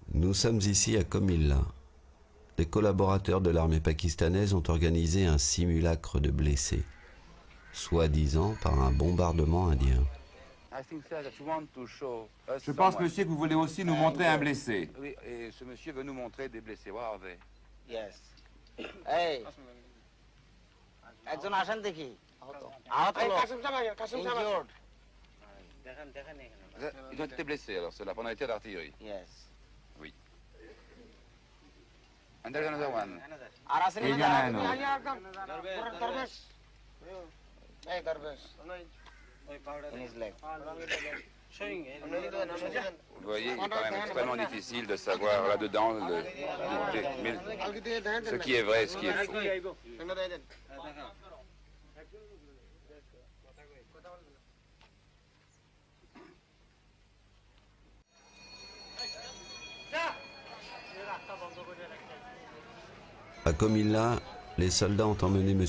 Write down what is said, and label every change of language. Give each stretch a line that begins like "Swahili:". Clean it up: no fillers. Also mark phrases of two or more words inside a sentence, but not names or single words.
French: Nous sommes ici à Comilla. Les collaborateurs de l'armée pakistanaise ont organisé un simulacre de blessés, soi-disant par un bombardement indien. Je pense, monsieur, que vous voulez aussi nous montrer un blessé. Oui, et ce monsieur veut nous montrer des blessés.
English: Where are they? Yes.
Bangla: Hey. একজন আসেন দেখি আহত লোক injured.
French: Ils ont été blessés, alors cela pendant les tirs d'artillerie.
English: Yes.
French: Oui.
English: And there's another one.
Bangla: আর আসেন
French: Il y en a un autre.
Bangla: দরবেশ এই দরবেশ
English: in his leg.
French: Vous voyez, il est quand même extrêmement difficile de savoir là-dedans ce qui est vrai et ce qui est faux. À Comilla, les soldats ont emmené M.